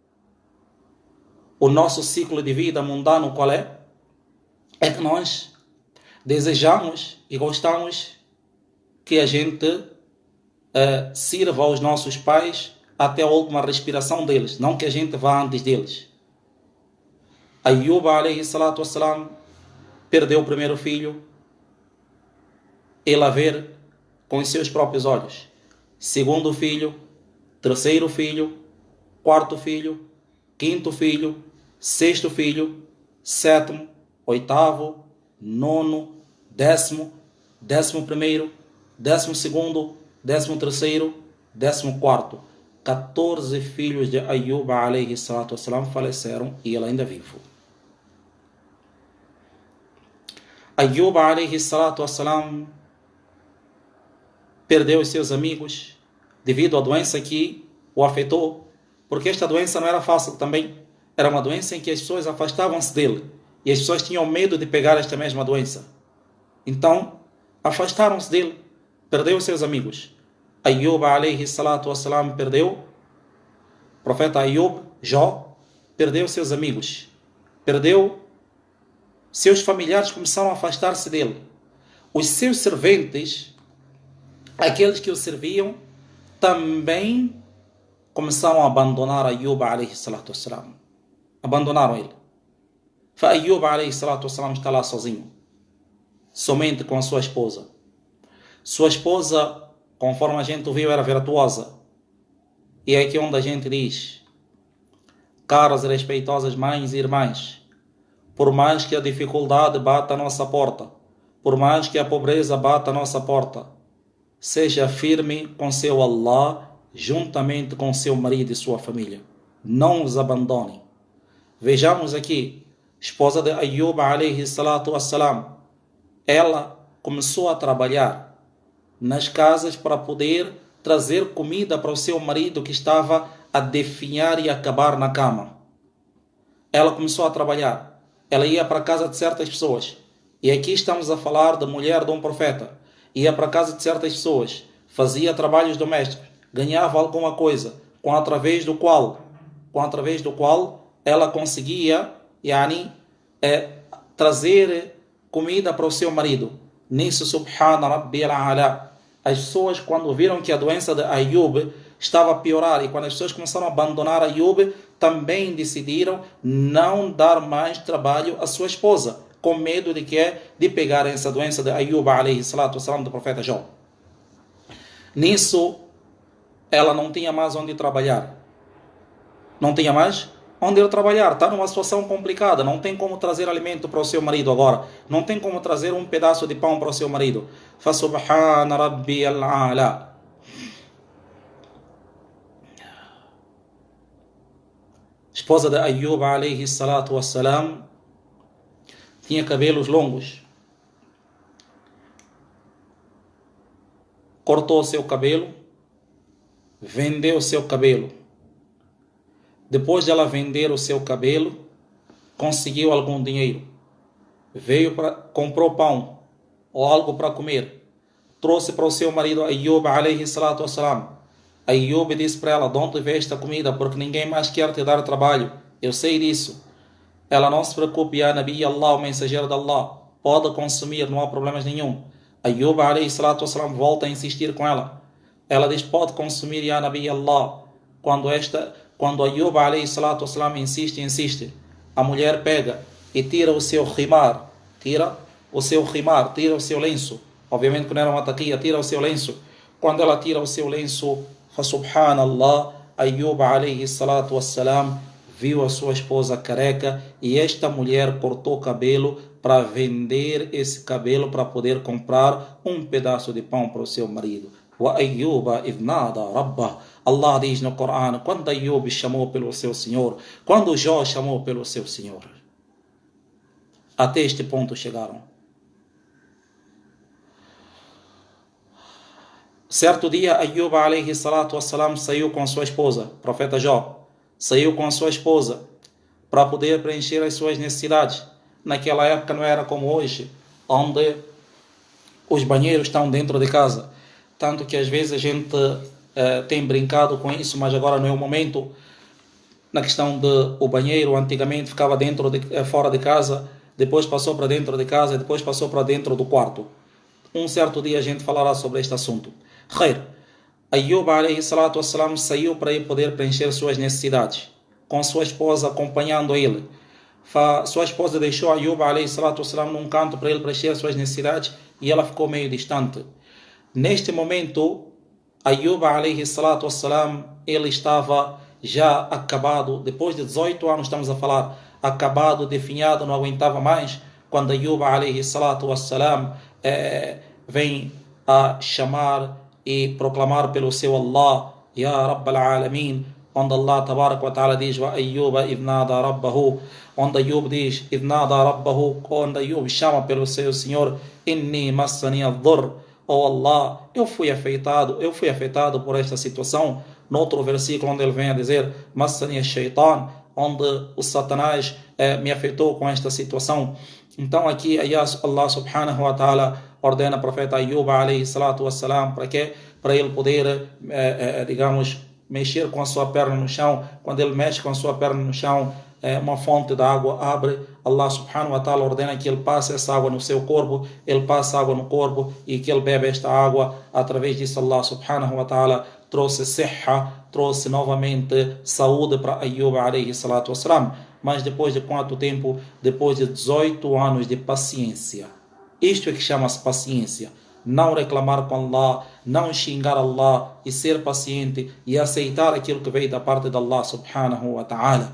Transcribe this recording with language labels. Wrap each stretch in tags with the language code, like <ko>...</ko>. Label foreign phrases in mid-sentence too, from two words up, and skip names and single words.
<pt>O nosso ciclo de vida mundano qual é? É que nós desejamos e gostamos que a gente sirva aos nossos pais até a última respiração deles, não que a gente vá antes deles. Ayyub</pt> <ar>عليه الصلاة والسلام</ar> <pt>perdeu o primeiro filho, ele a ver com os seus próprios olhos. Segundo filho, terceiro filho, quarto filho, quinto filho, sexto filho, sétimo, oitavo, nono, décimo, 11º, 12º, 13º, 14º. 14 filhos de Ayub</pt> <ar>عليه الصلاة والسلام</ar> <pt>faleceram e ele ainda vivo. Ayub</pt> <ar>عليه الصلاة والسلام</ar> <pt>perdeu os seus amigos devido à doença que o afetou, porque esta doença não era fácil também. Era uma doença em que as pessoas afastavam-se dele e as pessoas tinham medo de pegar esta mesma doença. Então, afastaram-se dele, perdeu os seus amigos. Ayub</pt> <ar>عليه الصلاة والسلام</ar> <pt>perdeu, o profeta Ayub, Jó, perdeu seus amigos, perdeu seus familiares, começaram a afastar-se dele. Os seus serventes, aqueles que o serviam, também começaram a abandonar Ayub</pt> <ar>عليه الصلاة والسلام.</ar> <pt>Abandonaram ele. Ayub</pt> <ar>عليه الصلاة والسلام</ar> <pt>está lá sozinho, somente com a sua esposa. Sua esposa, conforme a gente viu, era virtuosa. E é aqui onde a gente diz: caras e respeitosas mães e irmãs, por mais que a dificuldade bata a nossa porta, por mais que a pobreza bata a nossa porta, seja firme com seu Allah, juntamente com seu marido e sua família. Não os abandone. Vejamos aqui, esposa de Ayub</pt> <ar>عليه الصلاة والسلام,</ar> <pt>ela começou a trabalhar nas casas para poder trazer comida para o seu marido que estava a definhar e acabar na cama. Ela começou a trabalhar. Ela ia para a casa de certas pessoas. E aqui estamos a falar da mulher de um profeta. Ia para a casa de certas pessoas, fazia trabalhos domésticos, ganhava alguma coisa, através do qual ela conseguia trazer comida para o seu marido. Nisso,</pt> <ar>سبحان ربي الأعلى,</ar> <pt>as pessoas, quando viram que a doença de Ayub estava a piorar, e quando as pessoas começaram a abandonar Ayub, também decidiram não dar mais trabalho à sua esposa, com medo de pegarem essa doença de Ayub</pt> <ar>عليه الصلاة والسلام,</ar> <pt>do profeta Jó. Nisso, ela não tinha mais onde trabalhar. Não tinha mais onde ir trabalhar. Está numa situação complicada. Não tem como trazer alimento para o seu marido agora. Não tem como trazer um pedaço de pão para o seu marido.</pt> <ar>فسبحان ربي الأعلى.</ar> <pt>Esposa de Ayub</pt> <ar>عليه الصلاة والسلام</ar> <pt>tinha cabelos longos. Cortou o seu cabelo, vendeu o seu cabelo. Depois de ela vender o seu cabelo, conseguiu algum dinheiro. Comprou pão ou algo para comer. Trouxe para o seu marido Ayub</pt> <ar>عليه الصلاة والسلام.</ar> <pt>Ayub disse para ela: "Don't vê esta comida, porque ninguém mais quer te dar trabalho. Eu sei disso." Ela: "Não se preocupe,</pt> <ar>يا نبي الله,</ar> <pt>o mensageiro de Allah. Pode consumir, não há problemas nenhum." Ayub</pt> <ar>عليه الصلاة والسلام</ar> <pt>volta a insistir com ela. Ela diz: "Pode consumir,</pt> <ar>يا نبي الله."</ar> <pt>Quando Ayub</pt> <ar>عليه الصلاة والسلام</ar> <pt>insiste, a mulher pega e tira o seu rimar, tira o seu lenço. Obviamente que não era uma taquia, tira o seu lenço. Quando ela tira o seu lenço, subhanallah, Ayub</pt> <ar>عليه الصلاة والسلام</ar> <pt>viu a sua esposa careca, e esta mulher cortou o cabelo para vender esse cabelo para poder comprar um pedaço de pão para o seu marido.</pt> <ar>وأيوب إذ نادى ربه.</ar> <pt>Allah diz no Corão, quando Ayub chamou pelo seu Senhor, quando Jó chamou pelo seu Senhor. Até este ponto chegaram. Certo dia, Ayub</pt> <ar>عليه الصلاة والسلام</ar> <pt>saiu com a sua esposa, profeta Jó. Saiu com a sua esposa para poder preencher as suas necessidades. Naquela época não era como hoje, onde os banheiros estão dentro de casa. Tanto que às vezes a gente tem brincado com isso, mas agora não é o momento. Na questão do banheiro, antigamente ficava fora de casa, depois passou para dentro de casa, depois passou para dentro do quarto. Um certo dia a gente falará sobre este assunto. Khair. Ayub</pt> <ar>عليه الصلاة والسلام</ar> <pt>saiu para ir poder preencher suas necessidades, com sua esposa acompanhando ele. Sua esposa deixou Ayub</pt> <ar>عليه الصلاة والسلام</ar> <pt>num canto para ele preencher suas necessidades e ela ficou meio distante. Neste momento,</pt> <ar>Ayub عليه الصلاة والسلام,</ar> <pt>ele estava já acabado, depois de 18 anos estamos a falar, acabado, definhado, não aguentava mais, quando Ayub</pt> <ar>عليه الصلاة والسلام</ar> <pt>vem a chamar e proclamar pelo seu Allah,</pt> <ar>يا رب العالمين,</ar> <pt>onde Allah</pt> <ar>تبارك وتعالى</ar> <pt>diz,</pt> <ar>وأيوب إذ نادى ربه,</ar> <pt>onde Ayub diz,</pt> <ar>إذ نادى ربه,</ar> <pt>onde Ayub chama pelo seu Senhor,</pt> <ar>إني مسني الضر,</ar> <pt>oh Allah, eu fui afetado por esta situação. No outro versículo onde ele vem a dizer,</pt> <ar>مسني الشيطان,</ar> <pt>onde o Satanás me afetou com esta situação. Então aqui Allah</pt> <ar>سبحانه وتعالى</ar> <pt>ordena ao profeta Ayub</pt> <ar>عليه الصلاة والسلام</ar> <pt>para quê? Para ele poder, digamos, mexer com a sua perna no chão. Quando ele mexe com a sua perna no chão, uma fonte de água abre. Allah</pt> <ar>سبحانه وتعالى</ar> <pt>ordena que ele passe essa água no seu corpo, ele passa água no corpo e que ele bebe esta água. Através disso Allah</pt> <ar>سبحانه وتعالى</ar> <pt>trouxe sihha, trouxe novamente saúde para Ayub</pt> <ar>عليه الصلاة والسلام.</ar> <pt>Mas depois de quanto tempo? Depois de 18 anos de paciência. Isto é que chama-se paciência. Não reclamar com Allah, não xingar Allah e ser paciente e aceitar aquilo que veio da parte de Allah</pt> <ar>سبحانه وتعالى.</ar>